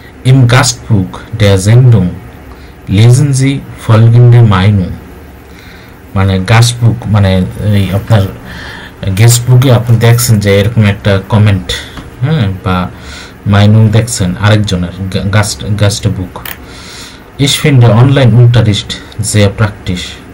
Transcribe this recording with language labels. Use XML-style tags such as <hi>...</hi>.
<de>Im Gastbuch der Sendung lesen Sie folgende Meinung.</de> <bn>গাস্টবুক আপনার গেস্টবুকে আপনি দেখছেন যে এরকম একটা কমেন্ট, বা মাইনুং দেখছেন আরেকজনের গাস্টবুক।</bn> <de>Ich finde Online-Unterricht sehr praktisch.</de>